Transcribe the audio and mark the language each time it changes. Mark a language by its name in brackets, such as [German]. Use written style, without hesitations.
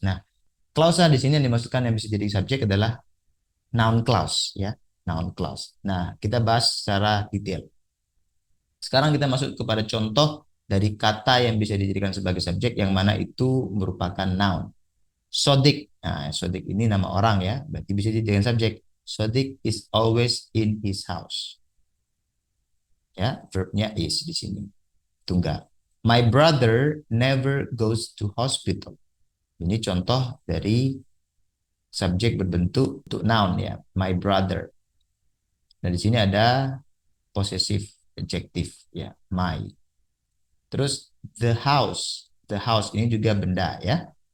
[Indonesian] Nah, klausa di sini yang dimaksudkan yang bisa jadi subjek adalah noun clause ya, noun clause. Nah, kita bahas secara detail. Sekarang kita masuk kepada contoh dari kata yang bisa dijadikan sebagai subjek yang mana itu merupakan noun. Sodik. Nah, Sodik ini nama orang ya, berarti bisa dijadikan subjek. [English] Sodik is always in his house. [Indonesian] Ya, verbnya is di sini. Tunggal. [English] My brother never goes to hospital. [Indonesian] Ini contoh dari subjek berbentuk untuk noun ya, my brother. Dan di sini ada possessive adjective ya, my. Terus the house. The house ini juga benda ya.